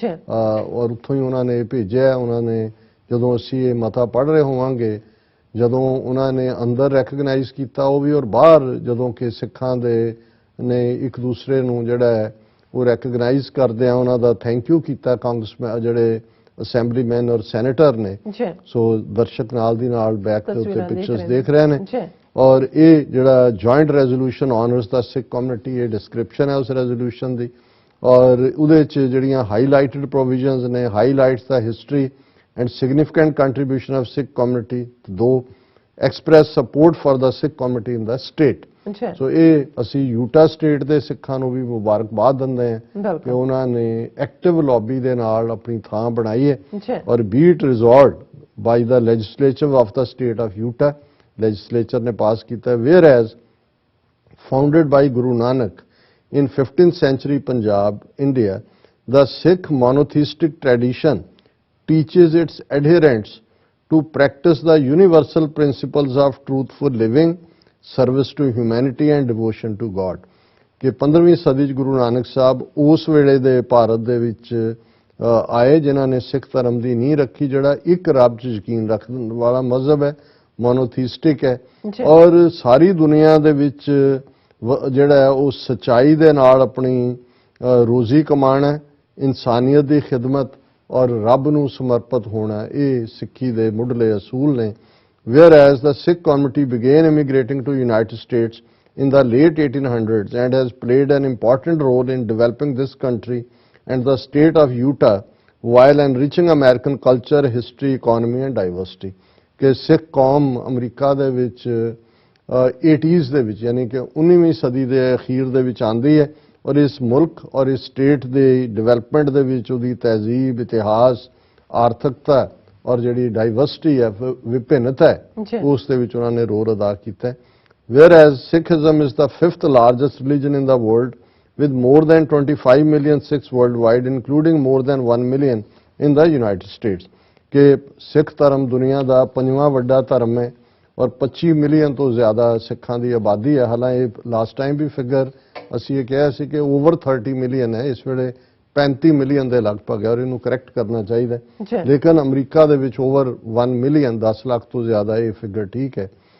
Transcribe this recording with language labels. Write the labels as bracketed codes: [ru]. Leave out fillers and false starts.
[pa] ਔਰ ਉੱਥੋਂ ਹੀ ਉਹਨਾਂ ਨੇ ਭੇਜਿਆ, ਉਹਨਾਂ ਨੇ ਜਦੋਂ ਅਸੀਂ ਇਹ ਮਤਾ ਪੜ੍ਹ ਰਹੇ ਹੋਵਾਂਗੇ, ਜਦੋਂ ਉਹਨਾਂ ਨੇ ਅੰਦਰ ਰੈਕਗਨਾਈਜ਼ ਕੀਤਾ ਉਹ ਵੀ, ਔਰ ਬਾਹਰ ਜਦੋਂ ਕਿ ਸਿੱਖਾਂ ਦੇ ਨੇ ਇੱਕ ਦੂਸਰੇ ਨੂੰ ਜਿਹੜਾ ਹੈ ਉਹ ਰੈਕਗਨਾਈਜ਼ ਕਰਦੇ ਆ, ਉਹਨਾਂ ਦਾ ਥੈਂਕ ਯੂ ਕੀਤਾ ਕਾਂਗਰਸਮੈਨ ਜਿਹੜੇ ਅਸੈਂਬਲੀਮੈਨ ਔਰ ਸੈਨੇਟਰ ਨੇ। ਸੋ ਦਰਸ਼ਕ ਨਾਲ ਦੀ ਨਾਲ ਬੈਕ ਦੇ ਉੱਤੇ ਪਿਕਚਰਸ ਦੇਖ ਰਹੇ ਨੇ। ਔਰ ਇਹ ਜਿਹੜਾ ਜੁਆਇੰਟ ਰੈਜ਼ੋਲੂਸ਼ਨ ਆਨਰਸ ਦਾ ਸਿੱਖ ਕਮਿਊਨਿਟੀ, ਇਹ ਡਿਸਕ੍ਰਿਪਸ਼ਨ ਹੈ ਉਸ ਰੈਜ਼ੋਲੂਸ਼ਨ ਦੀ। ਔਰ ਉਹਦੇ 'ਚ ਜਿਹੜੀਆਂ ਹਾਈਲਾਈਟਡ ਪ੍ਰੋਵੀਜ਼ਨਸ ਨੇ, highlights ਦਾ history [en] and significant contribution of Sikh community, though express support for the Sikh community in the state. [pa] So ਇਹ ਅਸੀਂ ਯੂਟਾ ਸਟੇਟ ਦੇ ਸਿੱਖਾਂ ਨੂੰ ਵੀ ਮੁਬਾਰਕਬਾਦ ਦਿੰਦੇ ਹਾਂ ਕਿ ਉਹਨਾਂ ਨੇ ਐਕਟਿਵ ਲੌਬੀ ਦੇ ਨਾਲ ਆਪਣੀ ਥਾਂ ਬਣਾਈ ਹੈ। [en] or be it resolved by the legislature of the state of Utah, [pa] legislature ਨੇ ਪਾਸ ਕੀਤਾ। [en] Whereas founded by Guru Nanak in 15th century Punjab, India, the Sikh monotheistic tradition teaches its adherents to practice the universal principles of truthful living, service to humanity and devotion to God. [pa] ਕਿ 15ਵੀਂ ਸਦੀ 'ਚ ਗੁਰੂ ਨਾਨਕ ਸਾਹਿਬ ਉਸ ਵੇਲੇ ਦੇ ਭਾਰਤ ਦੇ ਵਿੱਚ ਆਏ ਜਿਨ੍ਹਾਂ ਨੇ ਸਿੱਖ ਧਰਮ ਦੀ ਨੀਂਹ ਰੱਖੀ, ਜਿਹੜਾ ਇੱਕ ਰੱਬ 'ਚ ਯਕੀਨ ਰੱਖਣ ਵਾਲਾ ਮਜ਼ਹਬ ਹੈ, ਮੋਨੋਥੀਸਟਿਕ ਹੈ, ਔਰ ਸਾਰੀ ਦੁਨੀਆ ਦੇ ਵਿੱਚ ਜਿਹੜਾ ਹੈ ਉਹ ਸੱਚਾਈ ਦੇ ਨਾਲ ਆਪਣੀ ਰੋਜ਼ੀ ਕਮਾਉਣਾ ਹੈ, ਇਨਸਾਨੀਅਤ ਦੀ ਖਿਦਮਤ ਔਰ ਰੱਬ ਨੂੰ ਸਮਰਪਿਤ ਹੋਣਾ, ਇਹ ਸਿੱਖੀ ਦੇ ਮੁੱਢਲੇ ਅਸੂਲ ਨੇ। [en] Whereas the Sikh community began immigrating to United States in the late 1800s and has played an important role in developing this country and the state of Utah while enriching American culture, history, economy and diversity. [pa] ਕਿ ਸਿੱਖ ਕੌਮ America ਦੇ ਵਿੱਚ 80s ਦੇ ਵਿੱਚ, ਯਾਨੀ ਕਿ 19ਵੀਂ ਸਦੀ ਦੇ ਅਖੀਰ ਦੇ ਵਿੱਚ ਆਉਂਦੀ ਹੈ, ਔਰ ਇਸ ਮੁਲਕ ਔਰ ਇਸ ਸਟੇਟ ਦੇ ਡਿਵੈਲਪਮੈਂਟ ਦੇ ਵਿੱਚ ਉਹਦੀ ਤਹਿਜ਼ੀਬ, ਇਤਿਹਾਸ, ਆਰਥਿਕਤਾ ਔਰ ਜਿਹੜੀ ਡਾਈਵਰਸਿਟੀ ਹੈ, ਵਿਭਿੰਨਤਾ ਹੈ, ਉਸ ਦੇ ਵਿੱਚ ਉਹਨਾਂ ਨੇ ਰੋਲ ਅਦਾ ਕੀਤਾ ਹੈ। [en] Whereas Sikhism is the 5th largest religion in the world with more than 25 million Sikhs worldwide, including more than 1 million in the United States. [pa] ਕਿ ਸਿੱਖ ਧਰਮ ਦੁਨੀਆ ਦਾ 5ਵਾਂ ਵੱਡਾ ਧਰਮ ਹੈ ਔਰ 25 ਮਿਲੀਅਨ ਤੋਂ ਜ਼ਿਆਦਾ ਸਿੱਖਾਂ ਦੀ ਆਬਾਦੀ ਹੈ। ਹਾਲਾਂਕਿ ਲਾਸਟ ਟਾਈਮ ਵੀ ਫਿਗਰ ਅਸੀਂ ਇਹ ਕਿਹਾ ਸੀ ਕਿ ਓਵਰ 30 ਮਿਲੀਅਨ ਹੈ, ਇਸ ਵੇਲੇ 35 ਮਿਲੀਅਨ ਦੇ ਲਗਭਗ ਹੈ, ਔਰ ਇਹਨੂੰ ਕਰੈਕਟ ਕਰਨਾ ਚਾਹੀਦਾ। ਲੇਕਿਨ ਅਮਰੀਕਾ ਦੇ ਵਿੱਚ ਓਵਰ 1 ਮਿਲੀਅਨ, 10 ਲੱਖ ਤੋਂ ਜ਼ਿਆਦਾ ਇਹ ਫਿਗਰ ਠੀਕ ਹੈ।